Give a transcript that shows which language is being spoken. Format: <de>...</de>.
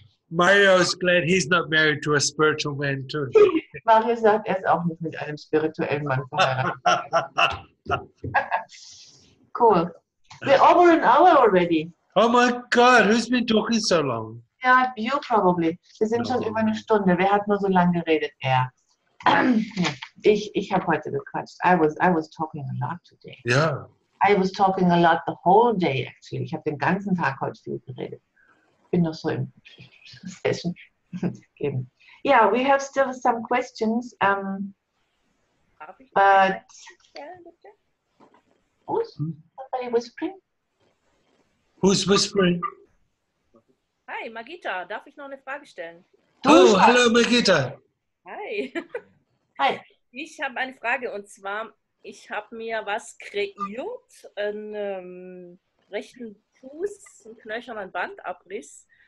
<en>Mario's glad he's not married to a spiritual man too.</en> <de>Mario sagt, er ist auch nicht mit einem spirituellen Mann verheiratet.</de> <en>Cool. We're over an hour already. Oh my God, who's been talking so long? Ja, you probably.</en> <de>Wir sind schon über eine Stunde. Wer hat nur so lange geredet? Er. Ich habe heute gequatscht.</de> <en>I was talking a lot today. Yeah. I was talking a lot the whole day actually.</en> <de>Ich habe den ganzen Tag heute viel geredet. Bin noch so im Session.</de> <en>Yeah, we have still some questions. But who's somebody whispering? Who's whispering?</en> <de>Hi, Magita, darf ich noch eine Frage stellen?</de> <en>Oh, hello, Magita. Hi. Hi.</en> <de>Ich habe eine Frage und zwar, ich habe mir was kreiert, einen rechten Fuß, einen knöchernen Bandabriss.</de>